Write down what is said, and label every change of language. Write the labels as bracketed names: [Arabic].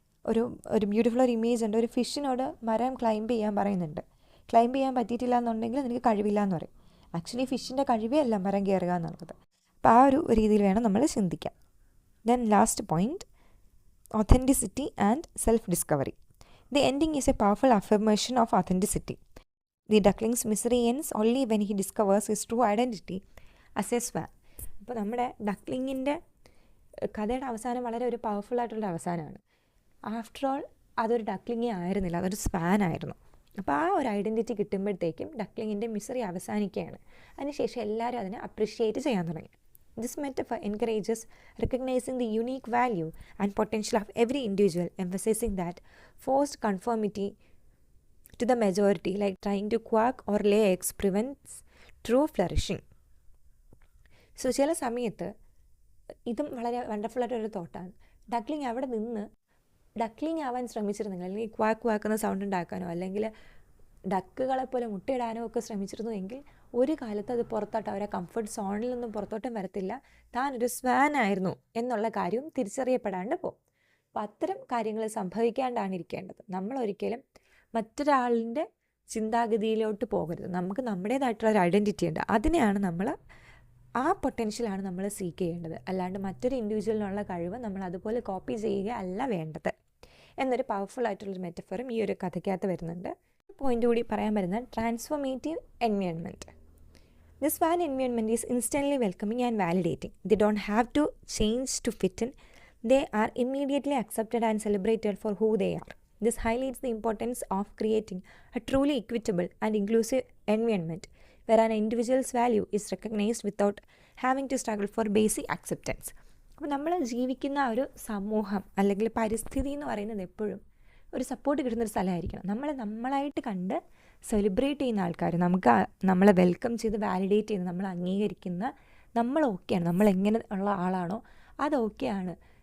[Malayalam] ഒരു ബ്യൂട്ടിഫുൾ ഒരു ഇമേജ് ഉണ്ട്, ഒരു ഫിഷിനോട് മരം ക്ലൈംബ് ചെയ്യാൻ പറയുന്നുണ്ട്, ക്ലൈംബ് ചെയ്യാൻ പറ്റിയിട്ടില്ല എന്നുണ്ടെങ്കിൽ നിനക്ക് കഴിവില്ല എന്ന് പറയും. ആക്ച്വലി ഫിഷിൻ്റെ കഴിവേ അല്ല മരം കയറുക എന്നുള്ളത്. അപ്പോൾ ആ ഒരു രീതിയിൽ വേണം നമ്മൾ ചിന്തിക്കാൻ. [English] Then last point, authenticity and self-discovery. The ending is a powerful affirmation of authenticity. The duckling's misery ends only when he discovers his true identity as a swan. [Malayalam] അപ്പോൾ നമ്മുടെ ഡക്ലിങ്ങിൻ്റെ കഥയുടെ അവസാനം വളരെ ഒരു പവർഫുൾ ആയിട്ടുള്ള അവസാനമാണ്. [English] after all [Malayalam] അതൊരു ഡക്ലിങ്ങേ ആയിരുന്നില്ല, അതൊരു സ്വാൻ ആയിരുന്നു. അപ്പോൾ ആ ഒരു ഐഡൻറ്റിറ്റി കിട്ടുമ്പോഴത്തേക്കും ഡക്ലിങ്ങിൻ്റെ മിസറി അവസാനിക്കുകയാണ്. അതിനുശേഷം എല്ലാവരും അതിനെ അപ്രിഷ്യേറ്റ് ചെയ്യാൻ തുടങ്ങി. [English] This metaphor encourages recognizing the unique value and potential of every individual, emphasizing that forced conformity to the majority, like trying to quack or lay eggs, prevents true flourishing. [Malayalam] So ചില സമയത്ത് ഇതും വളരെ വണ്ടർഫുള്ളായിട്ടൊരു തോട്ടാണ്. ഡക്ലിങ് അവിടെ നിന്ന് ഡക്ലിങ് ആവാൻ ശ്രമിച്ചിരുന്നെങ്കിൽ, അല്ലെങ്കിൽ ക്വാക്കുന്ന സൗണ്ട് ഉണ്ടാക്കാനോ അല്ലെങ്കിൽ ഡക്കുകളെപ്പോലെ മുട്ടയിടാനോ ഒക്കെ ശ്രമിച്ചിരുന്നു എങ്കിൽ ഒരു കാലത്ത് അത് പുറത്തോട്ട്, അവരെ കംഫർട്ട് സോണിൽ നിന്നും പുറത്തോട്ടും വരത്തില്ല, താനൊരു സ്വാൻ ആയിരുന്നു എന്നുള്ള കാര്യവും തിരിച്ചറിയപ്പെടാണ്ട് പോകും. അപ്പോൾ അത്തരം കാര്യങ്ങൾ സംഭവിക്കാണ്ടാണ് ഇരിക്കേണ്ടത്. നമ്മളൊരിക്കലും മറ്റൊരാളിൻ്റെ ചിന്താഗതിയിലോട്ട് പോകരുത്. നമുക്ക് നമ്മുടേതായിട്ടുള്ളൊരു ഐഡൻറ്റിറ്റി ഉണ്ട്, അതിനെയാണ് നമ്മൾ, ആ പൊട്ടൻഷ്യലാണ് നമ്മൾ സീക്ക് ചെയ്യേണ്ടത്. അല്ലാണ്ട് മറ്റൊരു ഇൻഡിവിജ്വലിനുള്ള കഴിവ് നമ്മൾ അതുപോലെ കോപ്പി ചെയ്യുക അല്ല വേണ്ടത് എന്നൊരു പവർഫുൾ ആയിട്ടുള്ളൊരു മെറ്റഫറും ഈ ഒരു കഥയ്ക്കകത്ത് വരുന്നുണ്ട്. പോയിൻ്റ് കൂടി പറയാൻ വരുന്നത് transformative environment. [English] This fan environment is instantly welcoming and validating. They don't have to change to fit in. They are immediately accepted and celebrated for who they are. This highlights the importance of creating a truly equitable and inclusive environment where an individual's value is recognized without having to struggle for basic acceptance. [Malayalam] അപ്പോൾ നമ്മൾ ജീവിക്കുന്ന ഒരു സമൂഹം അല്ലെങ്കിൽ പരിസ്ഥിതി എന്ന് പറയുന്നത് എപ്പോഴും ഒരു സപ്പോർട്ട് കിട്ടുന്നൊരു സ്ഥലമായിരിക്കണം. നമ്മളായിട്ട് കണ്ട് സെലിബ്രേറ്റ് ചെയ്യുന്ന ആൾക്കാർ, നമ്മളെ വെൽക്കം ചെയ്ത് വാലിഡേറ്റ് ചെയ്ത് നമ്മൾ അംഗീകരിക്കുന്ന, നമ്മൾ ഓക്കെയാണ്, നമ്മളെങ്ങനെ ഉള്ള ആളാണോ അത് ഓക്കെയാണ്.